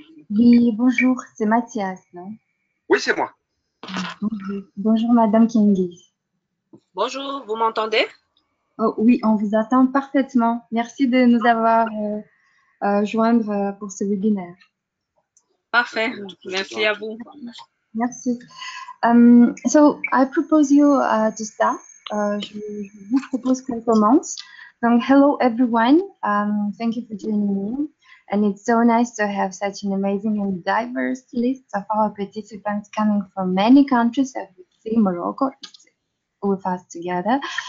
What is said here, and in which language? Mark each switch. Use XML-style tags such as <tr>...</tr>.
<fr>Oui, bonjour, c'est Mathias, non? Oui, c'est moi. Bonjour, Madame Kingis. Bonjour, vous m'entendez? Oh, oui, on vous attend parfaitement. Merci de nous avoir joindre pour ce webinaire. Parfait, merci à vous. Merci.</fr> <en>So, I propose you to start.</en> <fr>Je vous propose qu'on commence.</fr> <en>Donc, hello everyone. Thank you for joining me. And it's so nice to have such an amazing and diverse list of our participants coming from many countries, as we see Morocco is with us together.</en>